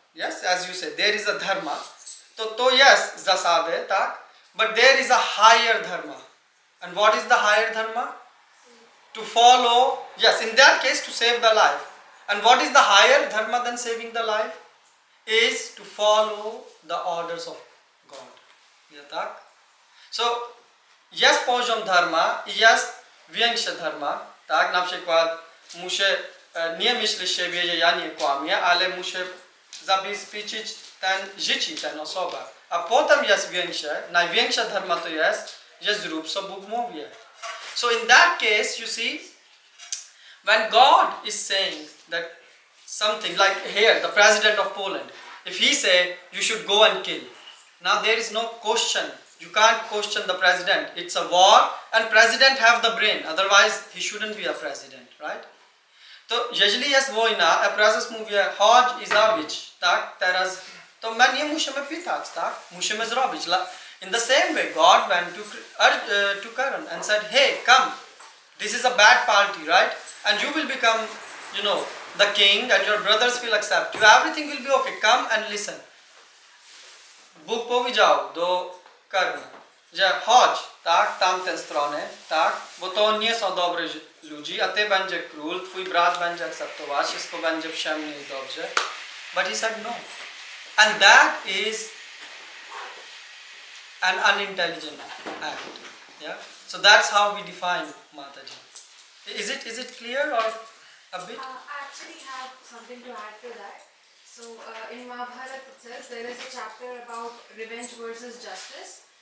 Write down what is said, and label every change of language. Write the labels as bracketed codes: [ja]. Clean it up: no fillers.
[en] Yes, as you said, there is a dharma. [pl] To jest zasady, tak? [en] But there is a higher dharma. And what is the higher dharma? To follow, yes, in that case to save the life. And what is the higher dharma than saving the life? Is to follow the orders of God. [pl] Nie tak? So, jest poziom dharma i jest większe dharma, tak? Na przykład muszę nie myśleć siebie, że ja nie kłamię, ale muszę zabezpieczyć życie ten osoba. A potem jest większe, największa dharma to jest, że zrób co Bóg mówi. [en] So in that case, you see, when God is saying that something like here, the president of Poland, if he say you should go and kill, now there is no question. You can't question the president. It's a war and president have the brain. Otherwise, he shouldn't be a president, right? [pl] To jeżeli jest wojna, a prezes mówi chodź i zabić, tak? Teraz to my nie musimy pytać, tak? Musimy zrobić. [en] In the same way, God went to Karan and said, hey, come, this is a bad party, right? And you will become, the king and your brothers will accept you. Everything will be okay. Come and listen. [pl] Bóg powiedział do Karna, że chodź, tak, tamtę stronę, tak, bo to nie są dobrzy ludzie, a ty będzie król, twój brat będzie akceptować, wszystko będzie przyjemnie i dobrze. [en] But he said no. And that is an unintelligent act. Yeah? So that's how we define Mataji. Is it clear or a bit? I actually have something to add to that. So in Mahabharata itself, there is a chapter about revenge versus justice.